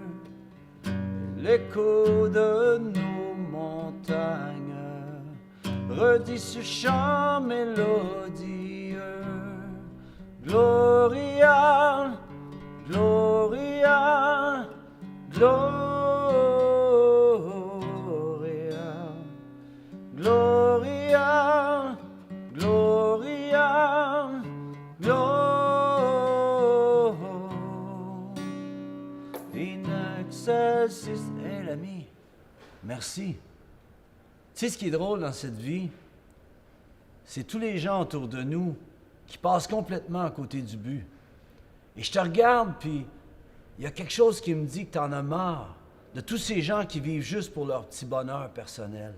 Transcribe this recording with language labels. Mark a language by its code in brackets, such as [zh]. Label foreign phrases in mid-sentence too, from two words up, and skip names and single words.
[fr] L'écho de nos montagnes redit ce chant mélodieux. [la] Gloria, Gloria, Gloria, Gloria, Gloria, Gloria. In excelsis. [fr] Hey l'ami, merci. Tu sais ce qui est drôle dans cette vie? C'est tous les gens autour de nous qui passent complètement à côté du but. Et je te regarde, puis il y a quelque chose qui me dit que t'en as marre de tous ces gens qui vivent juste pour leur petit bonheur personnel.